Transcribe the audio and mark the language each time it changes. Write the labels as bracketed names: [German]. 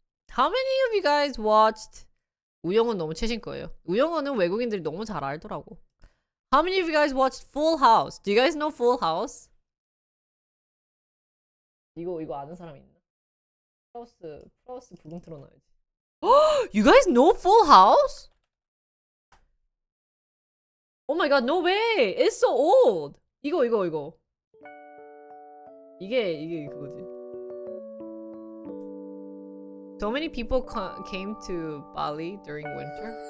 [English] How many of you guys watched? [Korean] 우영은 너무 최신 거예요. 우영은은 외국인들이 너무 잘 알더라고. [English] How many of you guys watched Full House? Do you guys know Full House? [Korean] 이거 아는 사람 있나? 플러스 부금 틀어놔야지. [English] You guys know Full House? Oh my god, no way! It's so old! 이거. [Korean] 이게 그거지. [English] So many people came to Bali during winter.